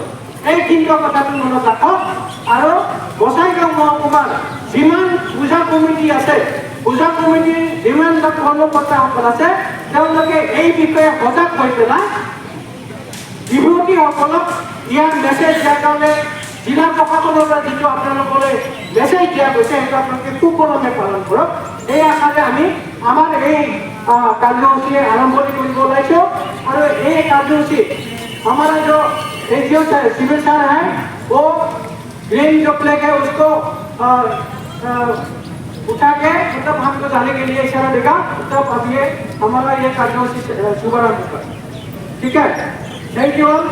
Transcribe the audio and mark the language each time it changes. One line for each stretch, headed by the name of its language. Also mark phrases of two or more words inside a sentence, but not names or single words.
Assamese: এই তিনিটা কথাটো মনত ৰাখক আৰু গোসাইগাঁও মহকুমাৰ যিমান পূজা কমিটি আছে, পূজা কমিটিৰ যিমান কৰ্মকৰ্তাসকল আছে, তেওঁলোকে এই বিষয়ে সজাগ হৈ পেলাই যুৱতীসকলক ইয়াৰ মেছেজ দিয়াৰ কাৰণে জিলা প্ৰশাসনৰ পৰা যিটো আপোনালোকলৈ মেছেজ দিয়া গৈছে সেইটো আপোনালোকে সুকলমে পালন কৰক। এই আশাৰে আমি আমাৰ এই কাৰ্যসূচী
Hindi: আৰম্ভণি কৰিব ওলাইছোঁ আৰু এই কাৰ্যসূচী हमारा जो एनजीओ सिविल सर है वो ग्रीन जो फ्लैग है उसको उठा के मतलब हमको जाने के लिए इशारा देगा, तब अब ये हमारा ये कार्यक्रम शुभारंभ होगा। ठीक है,
English: thank you all.